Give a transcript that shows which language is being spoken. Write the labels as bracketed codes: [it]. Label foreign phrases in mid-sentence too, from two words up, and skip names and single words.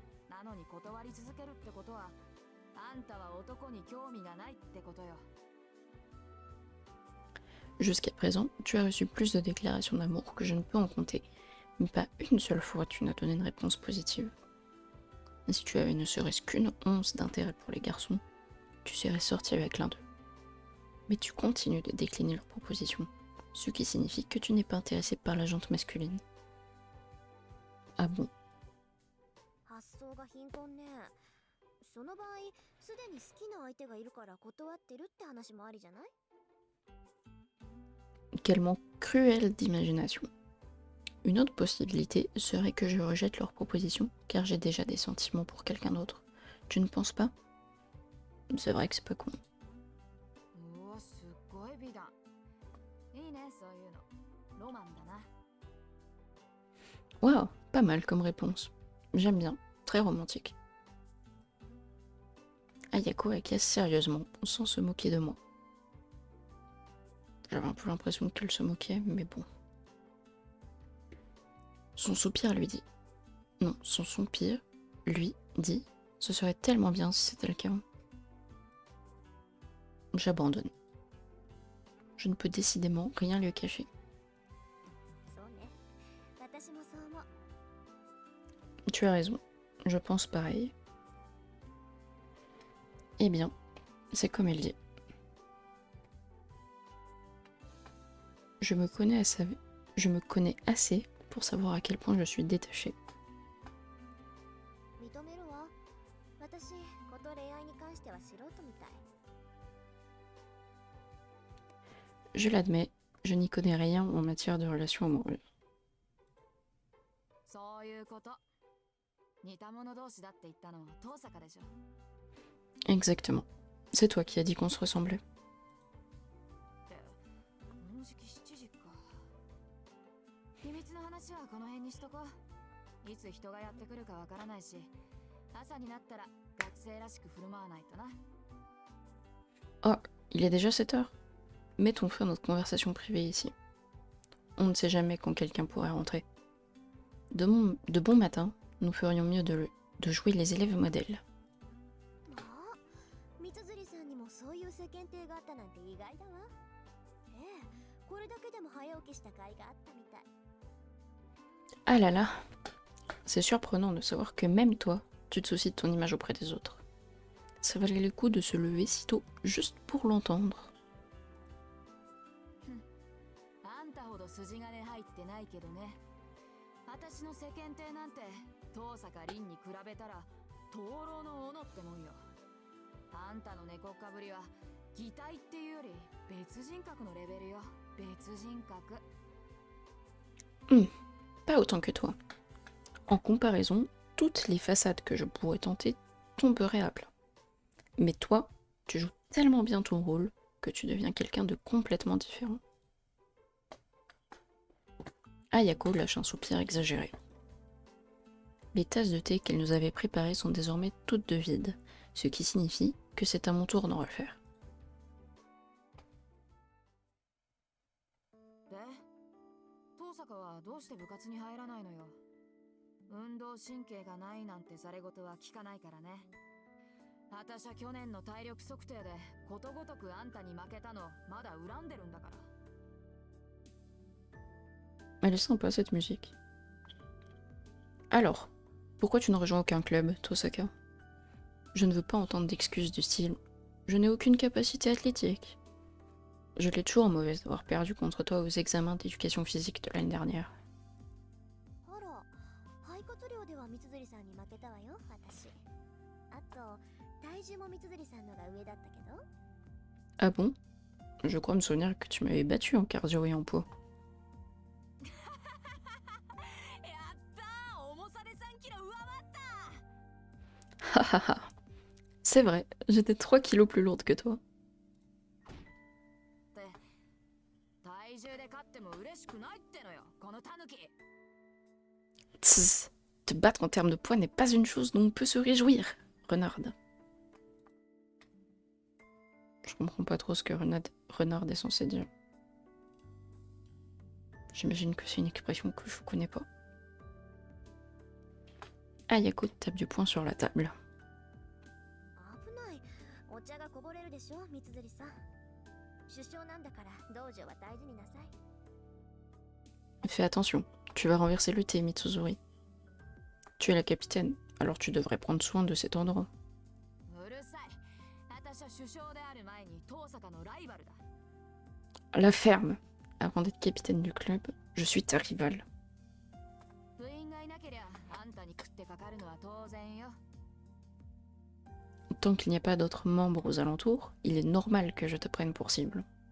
[ja] なのに断り続けるってことは、あんたは男に興味がないってことよ。 [fr] Jusqu'à présent, tu as reçu plus de déclarations d'amour que je ne peux en compter, mais pas une seule fois tu n'as donné une réponse positive. Et si tu avais ne serait-ce qu'une once d'intérêt pour les garçons, tu serais sorti avec l'un d'eux. Mais tu continues de décliner leurs propositions, ce qui signifie que tu n'es pas intéressé par la jante masculine. Ah bon? [ja] 発想が貧困ね。その場合、すでに好きな相手がいるから断ってるって話もありじゃない？ [fr] Quel manque cruel d'imagination. Une autre possibilité serait que je rejette leurs propositions, car j'ai déjà des sentiments pour quelqu'un d'autre. Tu ne penses pas? C'est vrai que c'est pas con. [ja] うわ、すっごい美談。いいね、そういうの。ロマンだな。 [fr] Waouh, pas mal comme réponse. J'aime bien, très romantique. Ayako acquiesce sérieusement, sans se moquer de moi. J'avais un peu l'impression qu'elle se moquait, mais bon. Son soupir lui dit... Non, son soupir lui dit... Ce serait tellement bien si c'était le cas. J'abandonne. Je ne peux décidément rien lui cacher. [ja] そうね。私もそう思う。 [fr] Tu as raison, je pense pareil. Eh bien, c'est comme elle dit. Je me connais assez pour savoir à quel point je suis détachée. [ja] 認めるわ。私、こと恋愛に関しては素人みたい。 [fr] Je l'admets, je n'y connais rien en matière de relations amoureuses. [ja] そういうこと。似た者同士だって言ったのは遠坂でしょ。 [fr] Exactement. C'est toi qui as dit qu'on se ressemblait. [ja] この時期7時か。秘密の話はこの辺にしとこう。いつ人がやってくるかわからないし、朝になったら学生らしく振る舞わないとな。 [fr] Oh, il est déjà 7 heures. Mettons fin à notre conversation privée ici. On ne sait jamais quand quelqu'un pourrait rentrer. De bon matin, nous ferions mieux de jouer les élèves modèles. [ja] まあ、三辻さんにもそういう世間体があったなんて意外だわ。ええ、これだけでも早起きした甲斐があったみたい。 [fr] Ah là là, c'est surprenant de savoir que même toi, tu te soucies de ton image auprès des autres. Ça valait le coup de se lever si tôt juste pour l'entendre. [ja] あんたほど筋金入ってないけどね。私の世間体なんて遠坂凛に比べたら灯籠の斧ってもんよ。あんたの猫っかぶりは擬態っていうより別人格のレベルよ。別人格。 [fr] Pas autant que toi. En comparaison, toutes les façades que je pourrais tenter tomberaient à plat. Mais toi, tu joues tellement bien ton rôle que tu deviens quelqu'un de complètement différent. Ayako lâche un soupir exagéré. Les tasses de thé qu'elle nous avait préparées sont désormais toutes de vides, ce qui signifie que c'est à mon tour d'en refaire. [ja] で、遠坂はどうして部活に入らないのよ。運動神経がないなんてざれ言は聞かないからね。私は去年の体力測定でことごとくあんたに負けたのまだ恨んでるんだから。 [fr] Elle est sympa cette musique. Alors, pourquoi tu ne rejoins aucun club, Tosaka? Je ne veux pas entendre d'excuses du style « Je n'ai aucune capacité athlétique ». Je l'ai toujours mauvaise d'avoir perdu contre toi aux examens d'éducation physique de l'année dernière. [ja] あら、肺活量では三辻さんに負けたわよ、私。あと、体重も三辻さんのが上だったけど。 [fr] Ah bon? Je crois me souvenir que tu m'avais battu en cardio et en poids. [ja] やったー、重さで3キロ上回った。 Hahaha. [fr] C'est vrai, j'étais 3 kilos plus lourde que toi. [ja] って体重で勝っても嬉しくないってのよ、このタヌキ。 [fr] Tss, te battre en termes de poids n'est pas une chose dont on peut se réjouir, Renard. Je comprends pas trop ce que Renard est censé dire. J'imagine que c'est une expression que je connais pas. Ayako tape du poing sur la table. [ja] 危ない。お茶がこぼれるでしょ、三辻さん。首相なんだから道場は大事になさい。 [fr] Fais attention, tu vas renverser le thé, Mitsuzuri. Tu es la capitaine, alors tu devrais prendre soin de cet endroit. [ja] うるさい。私は首相である前に遠坂のライバルだ。 [fr] La ferme. Avant d'être capitaine du club, je suis ta rivale. [ja] 部員がいなけりゃあんたに食ってかかるのは当然よ。 [fr] Tant qu'il n'y a pas d'autres membres aux alentours, il est normal que je te prenne pour cible.